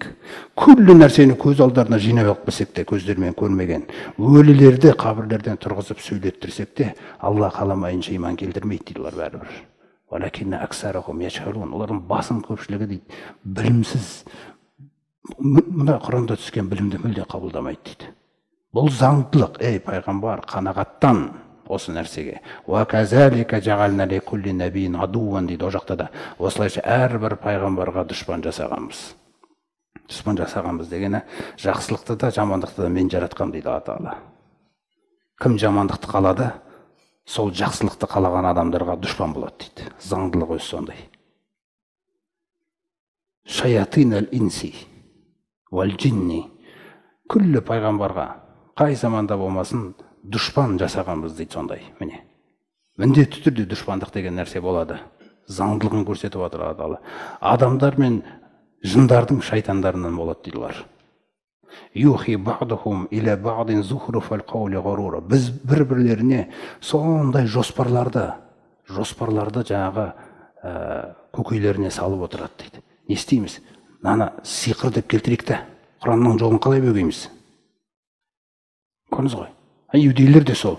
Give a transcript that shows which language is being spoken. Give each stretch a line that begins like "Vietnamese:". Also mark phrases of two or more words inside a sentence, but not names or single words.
Kazakh: Күллі нәрсені көз алдарына жинап алып келсек те, көздермен көрмеген, өлілерді қабірлерден тұрғызып сөйлеттірсек те, Алла қаламайынша иман келтірмейді дейлер бәрібір.
Arabic: ولكن أكثرهم يجهلون.
Kazakh: Олардың басым көпшілігі дейді, білімсіз, мына Құранда түскен білімді мүлде қабылдамайды дейді. Бұл заңдылық, ей пайғамбар, қанағаттан осы нәрсеге.
Arabic: وكذلك جعلنا لكل نبي عدوا
Kazakh: дейді о жақта да. Осылайша әрбір пайғамбарға дұшпан жасағанбыз. Дұшпан жасағанбыз дегені жақсылықты да, жамандықты да мен жаратқам дейді Алла Тағала. Кім жамандықты қалады, сол жақсылықты қалаған адамдарға дұшпан болады дейді. Заңдылық өзі сондай.
Arabic: شياطين الإنس والجن.
Kazakh: Күллі пайғамбарға қай заманда болмасын дұшпан жасағанбыз дейді сондай. Міне. Міндетті түрде дұшпандық деген нәрсе болады. Заңдылығын көрсетіп отыр Алла Тағала. Адамдар мен жындардың шайтандарынан болады deydiler.
Arabic: يوحي بعضهم إلى بعض زخرف القول غرورا.
Kazakh: Біз бір-бірлеріне сондай жоспарларды жаңағы көкейлеріне салып отырады дейді. Не істейміз? Наны сиқыр деп келтірейік те, Құранның жолын қалай бөгейміз? Көрдіңіз ғой. Иудейлер де сол.